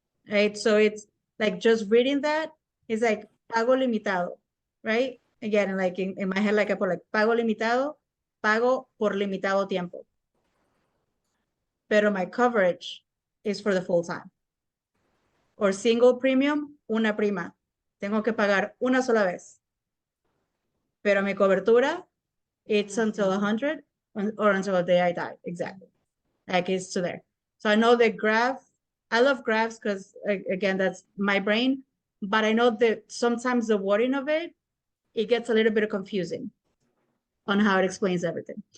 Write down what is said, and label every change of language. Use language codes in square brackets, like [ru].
[en] Right? So it's like just reading that is like pago limitado, right? Again, like in my head, like I put like pago limitado, pago por limitado tiempo. Pero my coverage is for the full time. Or single premium, una prima. [es] Tengo que pagar una sola vez. [en] Pero mi cobertura, it's until 100 or until the day I die. Exactly. Like it's to there. So I know the graph, I love graphs because again, that's my brain, but I know that sometimes the wording of it gets a little bit confusing on how it explains everything.